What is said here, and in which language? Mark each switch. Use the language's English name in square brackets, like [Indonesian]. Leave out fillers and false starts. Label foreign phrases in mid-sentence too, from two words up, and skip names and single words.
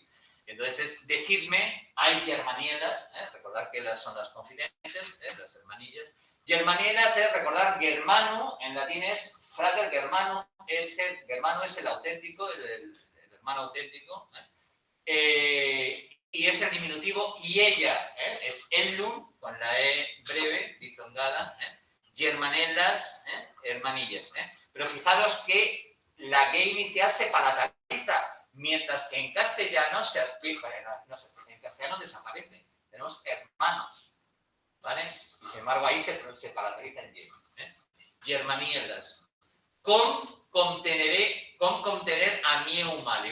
[Spanish] Entonces es decirme, hay germanielas, recordar que son las confidentes, las hermanillas. Germanielas es recordar germano, en latín es [Latin] frater germano, [Spanish] germano es el auténtico, el hermano auténtico, y es el diminutivo, y ella, es ellum, con la E breve, dizongada, germanellas, hermanillas. Pero fijaros que la G inicial se palataliza, mientras que en castellano en castellano desaparece. Tenemos hermanos, ¿vale? Y sin embargo ahí se palataliza en Y. Germanielas. Con contener a mieu male.